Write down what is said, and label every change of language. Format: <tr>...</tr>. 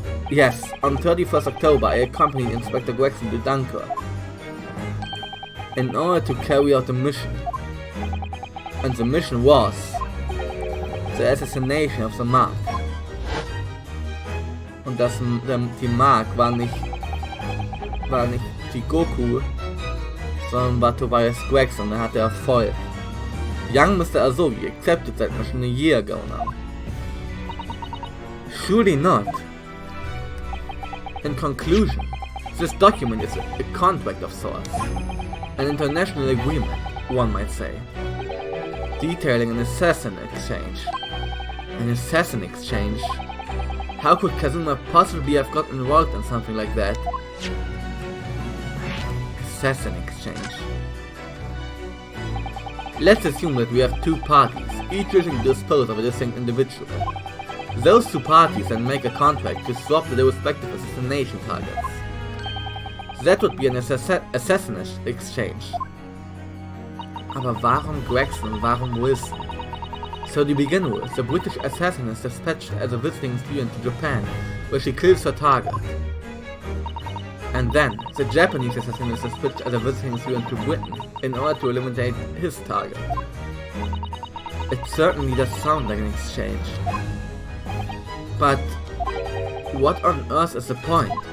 <en>Yes, on 31st October I accompanied Inspector Gregson to Dunkirk in order to carry out a mission. And the mission was the assassination of the Mark.</en> <de>Und die Mark war nicht die Goku, sondern war Tobias Gregson, der hatte Erfolg.</de> <en>Young Mr. Asogi accepted that mission a year ago now. Surely not. In conclusion, this document is a contract of sorts. An international agreement, one might say. Detailing an assassin exchange. An assassin exchange? How could Kazuma possibly have got involved in something like that? Assassin exchange. Let's assume that we have 2 parties, each wishing to dispose of a distinct individual. Those 2 parties then make a contract to swap their respective assassination targets. That would be an assassination exchange.</en> <de>Aber warum Gregson und warum Wilson?</de> <en>So to begin with, the British assassin is dispatched as a visiting student to Japan, where she kills her target. And then, the Japanese assassin is dispatched as a visiting student to Britain, in order to eliminate his target. It certainly does sound like an exchange. But what on earth is the point?</en>